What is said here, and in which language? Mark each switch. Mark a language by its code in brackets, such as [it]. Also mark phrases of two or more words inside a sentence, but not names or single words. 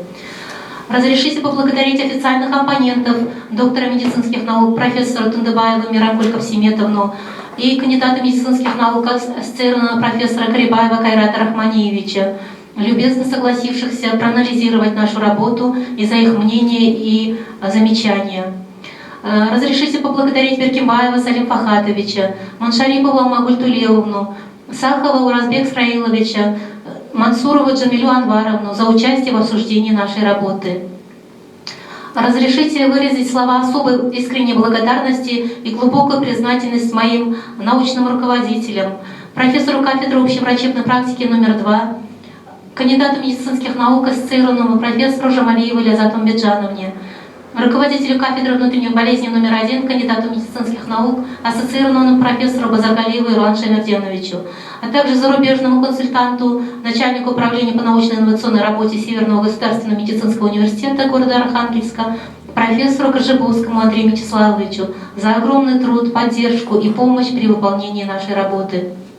[ru] Разрешите поблагодарить официальных оппонентов, доктора медицинских наук профессора Тундыбаева Мирамгуль Кавсиметовну и кандидата медицинских наук ассоциированного профессора Карибаева Кайрата Рахманиевича, любезно согласившихся проанализировать нашу работу и за их мнение и замечания. Разрешите поблагодарить Беркимбаева Салим Фахатовича, Маншарипову Магуль Тулеевну, Сахова Уразбек Сраиловича, Мансурову Джамилю Анваровну за участие в обсуждении нашей работы. Разрешите выразить слова особой искренней благодарности и глубокую признательность моим научным руководителям, профессору кафедры общеврачебной практики номер 2, кандидату медицинских наук, ассоциированному профессору Жамалиевой Лязат Умбеджановне, руководителю кафедры внутренних болезней номер 1, кандидату медицинских наук, ассоциированному профессору Базаргалиеву Ирлану Шаймерденовичу, а также зарубежному консультанту, начальнику управления по научно-инновационной работе Северного государственного медицинского университета города Архангельска, профессору Коржебовскому Андрею Мячеславовичу за огромный труд, поддержку и помощь при выполнении нашей работы.